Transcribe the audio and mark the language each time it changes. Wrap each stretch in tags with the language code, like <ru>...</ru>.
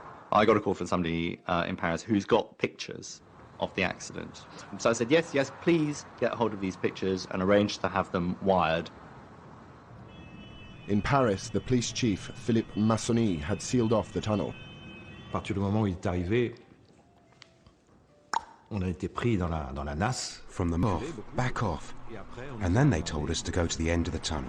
<en>I got a call from somebody in Paris who's got pictures of the accident. So I said, yes, please get hold of these pictures and arrange to have them wired. In Paris, the police chief, Philippe Massony, had sealed off the tunnel.</en> <fr>À partir du moment où il est arrivé, on a été pris dans la nasse.</fr> <en>From the off, back off. And then they told us to go to the end of the tunnel.</en>